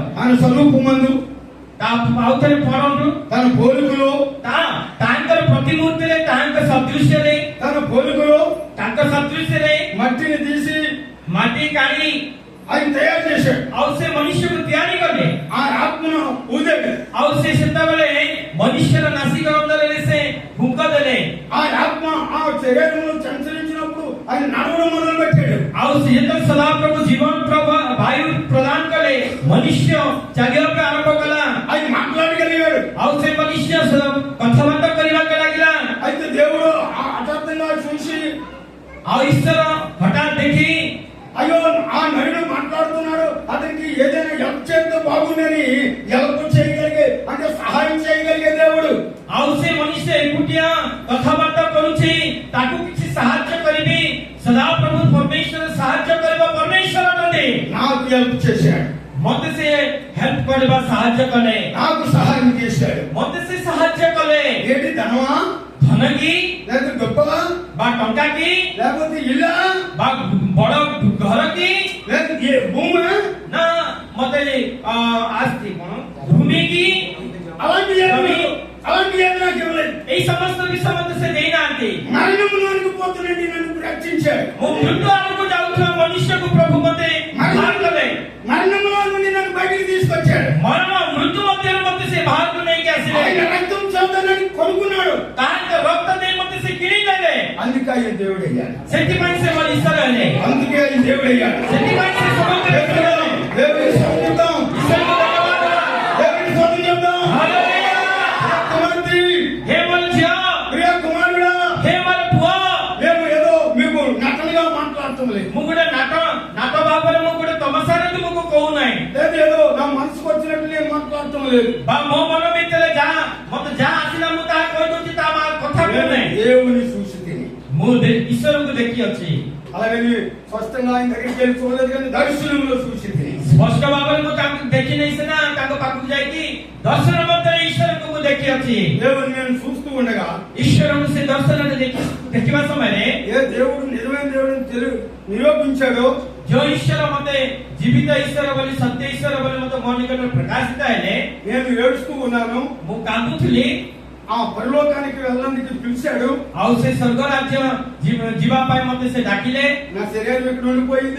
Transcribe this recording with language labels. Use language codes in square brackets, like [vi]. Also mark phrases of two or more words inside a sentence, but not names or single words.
[te] స్వరూపమందు [or] ଆଉଥରେ ପଢନ୍ତୁ [te] తన పోలికలో [or] ତାଙ୍କର ପ୍ରତିମୂର୍ତ୍ତିରେ ତାଙ୍କ ସଦୃଶ୍ୟରେ [te] తన పోలికలో [or] ତାଙ୍କ ସଦୃଶ୍ୟରେ [te] మట్టిని తీసి [or] ମାଟି କାଢି [te] ఆయన తయారు చేశాడు. [or] ଆଉ ସେ ମନୁଷ୍ୟକୁ ତିଆରି କଲେ [te] ఆ ఆత్మను ఊదాడు. [or] ଆଉ ସେ ସେତେବେଳେ ମନୁଷ୍ୟର ନାସିକ ଅନ୍ତରରେ ସେ ଫୁଙ୍କ ଦେଲେ [te] ఆ ఆత్మ ఆ శరీరంలో సంచరించినప్పుడు ఆయన నడవడం మొదలు పెట్టాడు. [or] ଆଉ ସେ ଯେତେବେଳେ ସଦାପ୍ରଭୁ ଜୀବନ ବାୟୁ ପ୍ରଦାନ କଲେ ମନୁଷ୍ୟ ଚାଲିବାକୁ ଆରମ୍ଭ କଲା [te] ఆయన మాట్లాడగలిగాడు. [or] ଆଉ ସେ ମନୁଷ୍ୟ କଥାବାର୍ତ୍ତା କରିବାକୁ ଲାଗିଲା [te] అయితే దేవుడు హఠాత్తుగా చూసి [or] ଆଉ ଈଶ୍ୱର ହଠାତ୍ ଦେଖି [te] అయ్యో ఆ నరుడు మాట్లాడుతున్నాడు, అతనికి ఏదైనా హెల్ప్ చేస్తే బాగుందని హెల్ప్ చేయగలిగే అంటే సహాయం చేయగలిగే దేవుడు. [or] ଆଉ ସେ ମନୁଷ୍ୟ ଏକୁଟିଆ କଥାବାର୍ତ୍ତା କରୁଛି ତାକୁ କିଛି ସାହାଯ୍ୟ କରିବି ସଦାପ୍ରଭୁ ପରମେଶ୍ୱର ସାହାଯ୍ୟ କରିବା ପରମେଶ୍ୱର ଅଟନ୍ତି [te] నాకు హెల్ప్ చేశాడు, [or] ମତେ ସେ ହେଲ୍ପ କରିବା ସାହାଯ୍ୟ କଲେ [te] నాకు సహాయం చేశాడు. [or] ମତେ ସେ ସାହାଯ୍ୟ କଲେ [te] ఏంటి ధనమా, [or] ଧନ କି [te] లేకపోతే గొప్పగా, [or] ବା ଟଙ୍କା କି [te] లేకపోతే ఇల్లా, [or] ବା ବଡ ଘର କି [te] లేకపోతే భూమి, [or] ନା ମତେ ଆସ୍ତି କଣ ଭୂମି କି [te] అలాంటి ఏమి నాకు ఇవ్వలేదు. [or] ଏଇ ସମସ୍ତ ବିଷୟ ମତେ ସେ ଦେଇନାହାନ୍ତି [te] మరణంలోనికి పోతున్నట్టు నన్ను రక్షించాడు. [or] ମୁଁ ମୃତ୍ୟୁ ଆଡକୁ ଯାଉଥିବା ମନୁଷ୍ୟକୁ ପ୍ରଭୁ ମତେ ବାହାର କଲେ [te] మరణంలో నుండి నన్ను బయటికి తీసుకొచ్చాడు. [or] ମରଣ ମୃତ୍ୟୁ ମଧ୍ୟରୁ ମତେ ସେ ବାହାରକୁ ନେଇକି ଆସିଲେ [te] ఆయన రక్తం చదువుతానని కొనుక్కున్నాడు. [or] ତାଙ୍କ ରକ୍ତ ଦେଇ ମତେ ସେ କିଣିଦେଲେ [te] అందుకే ఆయన దేవుడు అయ్యాడు. [or] ସେଥିପାଇଁ ସେ ମୋର ଈଶ୍ୱର ହେଲେ [te] అందుకే ఆయన దేవుడు అయ్యాడు. [or] ସେଥିପାଇଁ ସେ ସମସ୍ତେ [te] దేవుడికి స్తోత్రం చెప్దాం. [or] ଈଶ୍ୱରଙ୍କୁ ଧନ୍ୟବାଦ [te] దేవుడికి స్తోత్రం చెప్దాం. [or] ହାଲେଲୁୟା [te] కుమార్తె, [or] ହେ ମୋର ଝିଅ [te] ప్రియ కుమారుడా, [or] ହେ ମୋର ପୁଅ [te] మేము ఏదో మీకు నటనగా మాట్లాడటం లేదు, [or] ମୁଁ ଗୋଟେ ନାଟ ଭାବରେ ମୁଁ ଗୋଟେ ତମସାରେ ତୁମକୁ କହୁନାହିଁ [te] లేదు ఏదో నా మనసుకు వచ్చినట్టు నేను మాట్లాడటం లేదు. [or] ବା ମୋ ମନ ଭିତରେ ମତେ ଯାହା ଆସିଲା ମୁଁ ତାହା କହିଦଉଛି ତା କଥା କହୁନାହିଁ [te] దేవుని చూసి తిని [or] ମୁଁ ଈଶ୍ୱରଙ୍କୁ ଦେଖି ଅଛି [te] అలాగని స్పష్టంగా ఆయన దగ్గరికి వెళ్ళి చూడలేదు, కానీ దర్శనంలో చూసి తిని [or] ସ୍ପଷ୍ଟ ଭାବରେ ମୁଁ ତାଙ୍କୁ ଦେଖି ନେଇ ସିନା ତାଙ୍କ ପାଖକୁ ଯାଇକି ଦର୍ଶନ ମଧ୍ୟରେ ଈଶ୍ୱରଙ୍କୁ ମୁଁ ଦେଖି ଅଛି [te] దేవుని నేను చూస్తూ ఉండగా [or] ଈଶ୍ୱରଙ୍କୁ ସେ ଦର୍ଶନରେ ଦେଖିବା ସମୟରେ [te] ఏ దేవుడు నిజమైన దేవుడిని నిరూపించాడో, [or] ଯୋଉ ଈଶ୍ୱର ମତେ ଜୀବିତ ଈଶ୍ୱର ବୋଲି ସତ୍ୟ ଈଶ୍ୱର ବୋଲି ମତେ ମୋ ନିକଟରେ ପ୍ରକାଶିତ ହେଲେ [te] నేను ఏడుస్తూ ఉన్నాను. [or] ମୁଁ କାନ୍ଦୁଥିଲି [te] ఆ పరలోకానికి వెళ్ళడానికి పిలిచాడు. [or] ଆଉ ସେ ସ୍ୱର୍ଗ ରାଜ୍ୟ ଯିବା ପାଇଁ ମତେ ସେ ଡାକିଲେ [te] నా శరీరం ఇక్కడ ఉండిపోయింది.